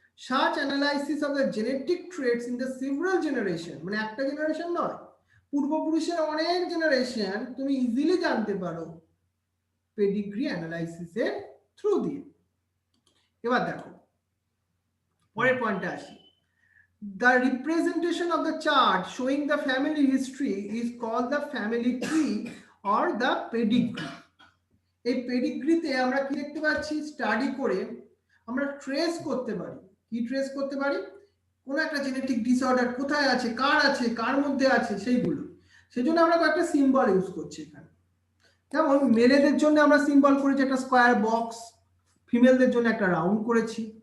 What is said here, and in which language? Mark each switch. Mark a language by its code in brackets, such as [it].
[en] Such analysis of the genetic traits in the several generation, [bn] মানে একটা generation নয়, পূর্বপুরুষের অনেক জেনারেশন তুমি ইজিলি জানতে পারো পেডিগ্রি অ্যানালাইসিসের থ্রু দিয়ে। এবার দেখো পরের পয়েন্টে আসি। [en] The representation of the chart showing the family history is called the family tree or the pedigree. [bn] এই পেডিগ্রিতে আমরা কি দেখতে পাচ্ছি, স্টাডি করে আমরা ট্রেস করতে পারি। কি ট্রেস করতে পারি? কোন একটা জেনেটিক ডিসঅর্ডার কোথায় আছে, কার মধ্যে আছে সেইগুলো। সেজন্য আমরা কয়েকটা সিম্বল ইউজ করছি এখানে। যেমন মেলেদের জন্য আমরা সিম্বল করেছি একটা স্কোয়ার বক্স, ফিমেলদের জন্য একটা রাউন্ড করেছি।